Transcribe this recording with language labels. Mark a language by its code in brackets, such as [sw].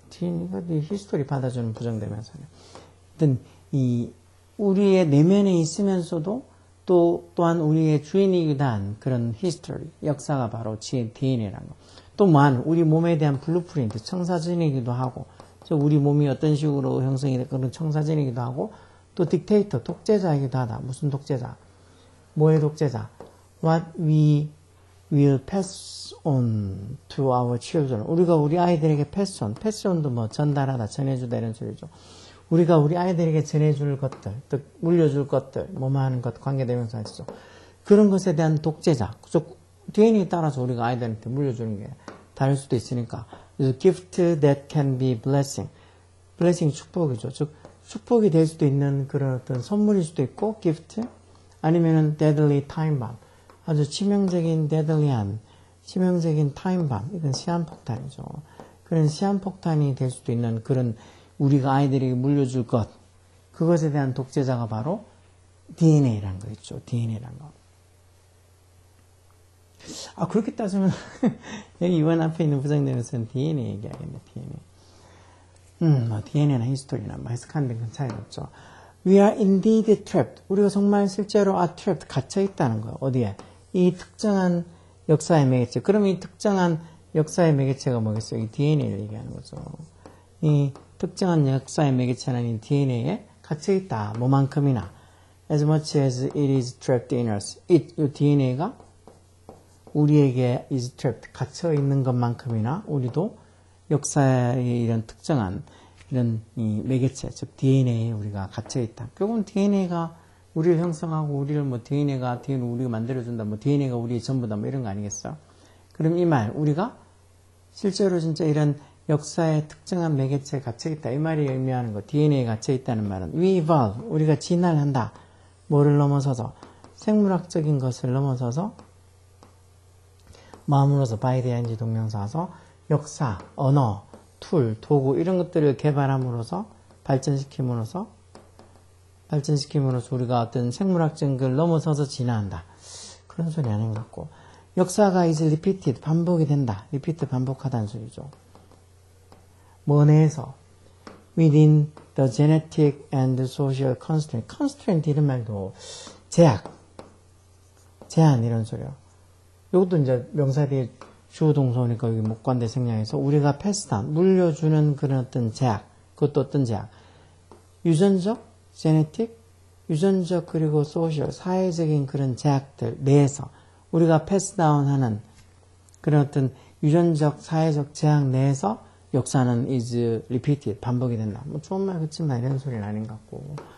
[ko] DNA가 히스토리 받아주는 부정되면서는 어떤 이 우리의 내면에 있으면서도 또한 우리의 주인이기도 한 그런 히스토리 역사가 바로 DNA라는 거. 또 뭐한 우리 몸에 대한 블루프린트 청사진이기도 하고 우리 몸이 어떤 식으로 형성이 된 그런 청사진이기도 하고 또 딕테이터 독재자이기도 하다. 무슨 독재자? 뭐의 독재자? [en] What we will pass on to our children. [ko] 우리가 우리 아이들에게 pass on도 뭐 전달하다, 전해주다 이런 소리죠. 우리가 우리 아이들에게 전해줄 것들, 또 물려줄 것들, 뭐뭐 하는 것 관계되면서 하시죠. 그런 것에 대한 독재자. DNA에 따라서 우리가 아이들한테 물려주는 게 다를 수도 있으니까. [en] 그래서 gift that can be blessing. [ko] blessing 축복이죠. 즉 축복이 될 수도 있는 그런 어떤 선물일 수도 있고 gift 아니면은 [en] deadly time bomb. [ko] 아주 치명적인 deadly한 치명적인 time bomb. 이건 시한폭탄이죠. 그런 시한폭탄이 될 수도 있는 그런 우리가 아이들에게 물려줄 것, 그것에 대한 독재자가 바로 DNA라는 거 있죠. DNA라는 거. 그렇게 따지면 여기 이번 앞에 있는 부정되면서는 DNA 얘기하겠네. DNA. DNA나 히스토리나 해석하는 데는 차이가 없죠. [en] We are indeed trapped. [ko] 우리가 정말 실제로 are trapped, 갇혀 있다는 거예요. 어디에? 이 특정한 역사의 매개체. 그럼 이 특정한 역사의 매개체가 뭐겠어요? 이 DNA를 얘기하는 거죠. 이 특정한 역사의 매개체는 이 DNA에 갇혀있다. 뭐만큼이나. [en] As much as it is trapped in us. [ko] 이 DNA가 우리에게 is trapped. 갇혀있는 것만큼이나 우리도 역사의 이런 특정한 이런 이 매개체, 즉 DNA에 우리가 갇혀있다. 결국은 DNA가 우리를 형성하고 우리를 뭐 DNA가 우리가 만들어준다. 뭐 DNA가 우리의 전부다. 뭐 이런 거 아니겠어? 그럼 이 말, 우리가 실제로 진짜 이런 역사의 특정한 매개체에 갇혀있다. 이 말이 의미하는 거. DNA에 갇혀있다는 말은 [en] we evolve. [ko] 우리가 진화한다. 뭐를 넘어서서? 생물학적인 것을 넘어서서 마음으로서 by the ing 동명사서 역사, 언어, 툴, 도구 이런 것들을 개발함으로써 발전시킴으로써 우리가 어떤 생물학적인 걸 넘어서서 진화한다. 그런 소리 아닌 것 같고 역사가 is repeated. 반복이 된다. repeat 반복하다는 소리죠. 뭐 내에서 [en] within the genetic and social constraint. [ko] constraint 이런 말도 제한 이런 소리요. 이것도 이제 명사 뒤에 주어 동사니까 여기 목관대 생략해서 우리가 패스한 물려주는 그런 어떤 제약. 그것도 어떤 제약? 유전적, genetic, 유전적 그리고 social, 사회적인 그런 제약들 내에서 우리가 패스다운하는 그런 어떤 유전적, 사회적 제약 내에서 역사는 is repeated, 반복이 된다. 뭐 좋은 말 그렇지만 이런 소리는 아닌 것 같고